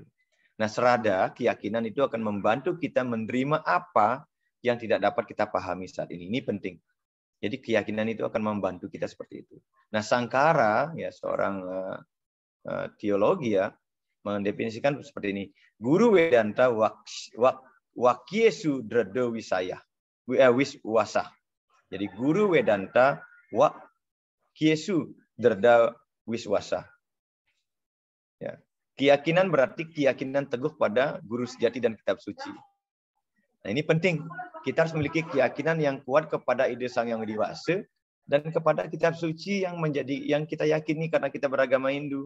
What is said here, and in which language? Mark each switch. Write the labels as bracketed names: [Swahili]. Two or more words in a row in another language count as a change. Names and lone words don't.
[Indonesian] Nah, serada keyakinan itu akan membantu kita menerima apa yang tidak dapat kita pahami saat ini. Ini penting. Jadi keyakinan itu akan membantu kita seperti itu. Nah, Sankara, ya seorang teologi ya, mendefinisikan seperti ini. [Sanskrit] Guru Vedanta wakyesu drado wisaya, wiswasa. Jadi guru Vedanta wakyesu drado wiswasa. [Indonesian] Ya. Keyakinan berarti keyakinan teguh pada guru sejati dan kitab suci. Nah, ini penting. Kita harus memiliki keyakinan yang kuat kepada ide Sang Yang Widi Wasa dan kepada kitab suci yang kita yakini karena kita beragama Hindu.